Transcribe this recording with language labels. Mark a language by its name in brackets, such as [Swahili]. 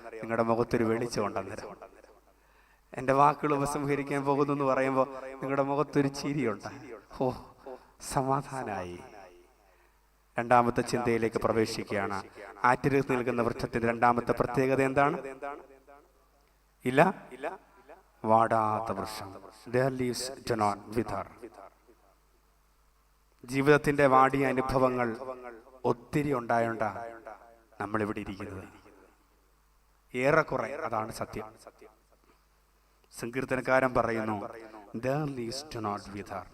[Malayalam] നിങ്ങളുടെ മുഖത്തൊരു വെളിച്ചമുണ്ടെന്നേരം. എൻ്റെ വാക്കുകൾ ഉപസംഹരിക്കാൻ പോകുന്നു എന്ന് പറയുമ്പോൾ നിങ്ങളുടെ മുഖത്തൊരു ചിരിയുണ്ട്. ഓ, സമാധാനായി. രണ്ടാമത്തെ ചിന്തയിലേക്ക് പ്രവേശിക്കുകയാണ്. ആറ്റിലേക്ക് നിൽക്കുന്ന വൃക്ഷത്തിന്റെ രണ്ടാമത്തെ പ്രത്യേകത എന്താണ്? ഇല വാടാത്ത വൃക്ഷം. [English] Their leaves do not wither. [Malayalam] ജീവിതത്തിന്റെ വാടിയ അനുഭവങ്ങൾ ഒത്തിരി ഉണ്ടായോണ്ട നമ്മളിവിടെ ഇരിക്കുന്നത്. ഏറെക്കുറെ അതാണ് സത്യം. സങ്കീർത്തനക്കാരൻ പറയുന്നു, [English] Their leaves do not wither.